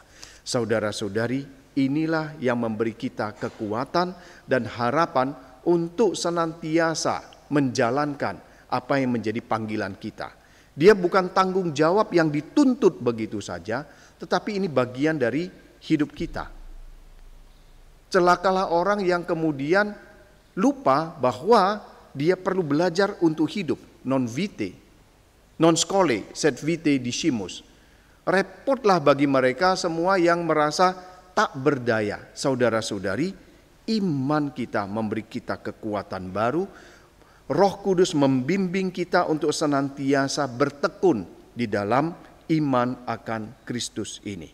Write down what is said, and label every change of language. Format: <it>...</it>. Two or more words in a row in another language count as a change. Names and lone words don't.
<id>Saudara-saudari, inilah yang memberi kita kekuatan dan harapan untuk senantiasa menjalankan apa yang menjadi panggilan kita. Dia bukan tanggung jawab yang dituntut begitu saja, tetapi ini bagian dari hidup kita. Celakalah orang yang kemudian lupa bahwa dia perlu belajar untuk hidup,</id> <la>non vitae, non scholae, sed vitae discimus.</la> <id>Repotlah bagi mereka semua yang merasa tak berdaya. Saudara-saudari, iman kita memberi kita kekuatan baru. Roh Kudus membimbing kita untuk senantiasa bertekun di dalam iman akan Kristus ini.</id>